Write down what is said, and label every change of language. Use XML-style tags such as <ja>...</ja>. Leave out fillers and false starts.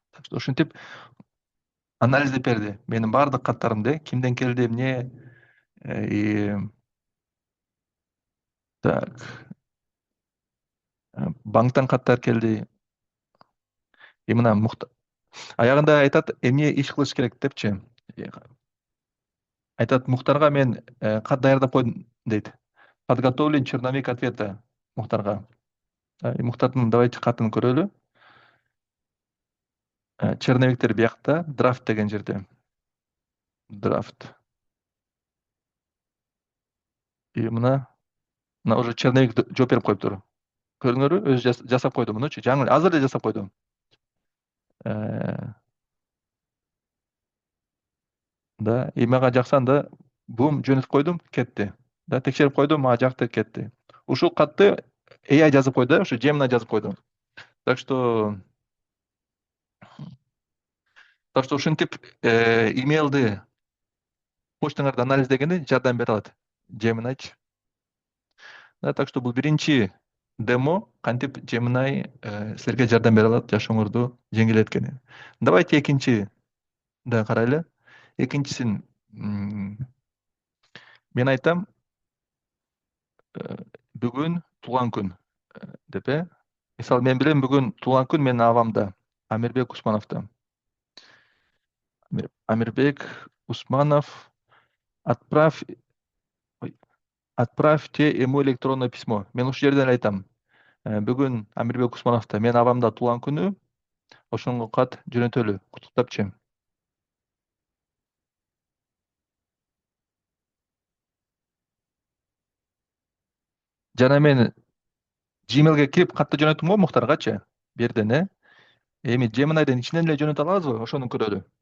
<ky>Ушинтип анализдеп берди. Менин баардык каттарымды, кимден келди, эмне. Так. Банктан каттар келди. И мына аягында айтат, эмне иш кылыш керек депчи. Айтат, Муктарга мен кат даярдап койдум дейт.</ky> <ru>Подготовлен черновик ответа Муктарга.</ru> <ky>Муктардын давайте катын көрөлү. Черновиктер биякта, драфт деген жерде. Драфт. И мына уже черновик жооп берип коюптур. Көрдүңөрбү? Өзү жасап койду мунучу. Жаңы азыр эле жасап койдум. Да, и мага жаксан да, бум жөнөтүп койдум, кетти. Да, текшерип койдум, мага жакты, кетти. Ушул катты AI жазып койду, ошо Gemini жазып койду. Так что ушинтип имейлди почтаңарды анализдегенде жардам бере алат Gemini'чы. Так что бул биринчи демо кантип Gemini силерге жардам бере алат жашооңорду жеңилдеткени. Давайте экинчи да карайлы. Экинчисин мен айтам, бүгүн туулган күн деп мисалы мен билем бүгүн туулган күн менин абамда, Амирбек Усмановда.</ky> <ru>Амирбек Усманов, отправьте ему электронное письмо.</ru> <ky>Мен ушул жерден айтам. Бүгүн Амирбек Усмановда менин абамда туулган күнү, ошонго кат жөнөтөлү, куттуктапчы. Жана мен Gmail'ге кирип катты жөнөттүм го Муктаргачы, берден, Эми Gemini'ден ичинен эле жөнөтө алабызбы? Ошону көрөлү.</ky>